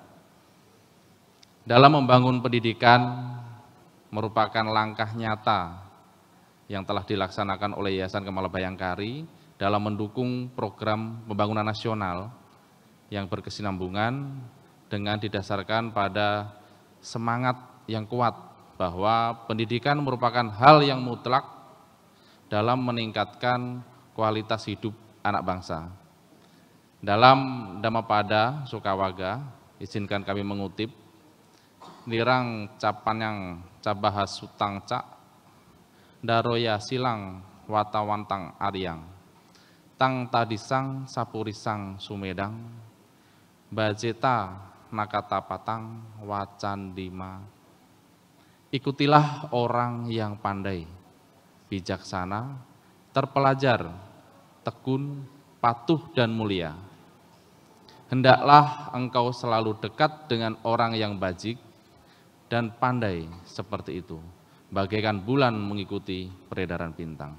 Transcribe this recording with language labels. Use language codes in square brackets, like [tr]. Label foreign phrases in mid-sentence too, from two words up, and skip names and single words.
[id] Dalam membangun pendidikan merupakan langkah nyata yang telah dilaksanakan oleh Yayasan Kemala Bayangkari dalam mendukung program pembangunan nasional yang berkesinambungan dengan didasarkan pada semangat yang kuat bahwa pendidikan merupakan hal yang mutlak dalam meningkatkan kualitas hidup anak bangsa. Dalam Dhammapada Sukawaga, izinkan kami mengutip, [pi] nirang capanyang cabahas sutang cak, daroya silang watawantang aryang, tang tadisang sapurisang sumedang, bajeta nakata patang wacandima. [id] Ikutilah orang yang pandai, bijaksana, terpelajar, tekun, patuh dan mulia. Hendaklah engkau selalu dekat dengan orang yang bajik dan pandai seperti itu, bagaikan bulan mengikuti peredaran bintang.